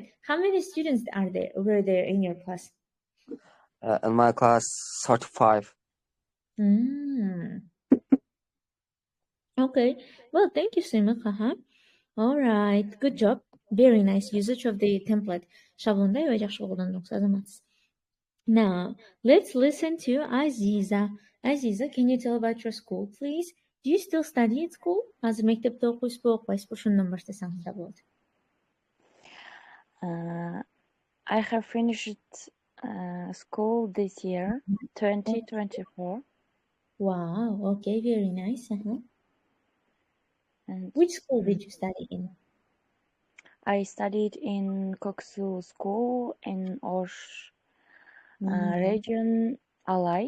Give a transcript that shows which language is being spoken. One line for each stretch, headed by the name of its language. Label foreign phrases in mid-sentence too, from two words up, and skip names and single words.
English: How many students were there in your class? In my class, 35. Okay. Well, thank you, Сыймык. All right. Good job. Very nice usage of the template.
Kyrgyz: Шаблонда аябай жакшы колдондуңуз, азаматсыз.
English: Now, let's listen to Aziza. Aziza, can you tell about your school, please? Do you still study at school?
Kyrgyz: Азыр мектепте окуйсузбу, окубайсызбы? Ошондон баштасаңыз да болот.
English: I have finished school this year, 2024. Wow, okay, very nice. And which school did you study in? I studied in Koksu school in Osh region, Alai.